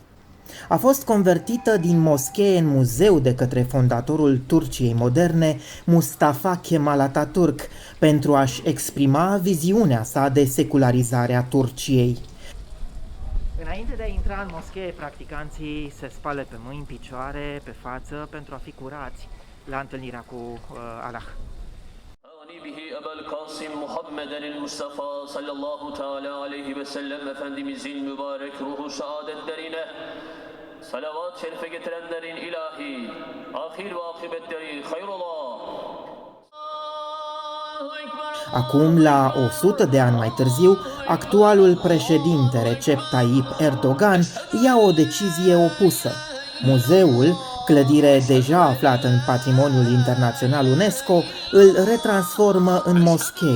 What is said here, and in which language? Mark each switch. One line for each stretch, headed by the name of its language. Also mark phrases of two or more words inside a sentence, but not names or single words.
Romanian: A fost convertită din moschee în muzeu de către fondatorul Turciei moderne, Mustafa Kemal Atatürk, pentru a-și exprima viziunea sa de secularizare a Turciei. Înainte de a intra în moschee, practicanții se spală pe mâini, picioare, pe față, pentru a fi curați la întâlnirea cu Allah.
Turkish: به Ebul Kasim Muhammeden Mustafa sallallahu teala aleyhi ve sellem Efendimizin mübarek ruhu saadetlerine salavat şerife getirenlerin ilahi ahir ve akıbetleri hayrullah.
Romanian: Acum, la 100 de ani mai târziu, actualul președinte Recep Tayyip Erdogan ia o decizie opusă. Muzeul, clădire deja aflată în Patrimoniul Internațional UNESCO, îl retransformă în moschee.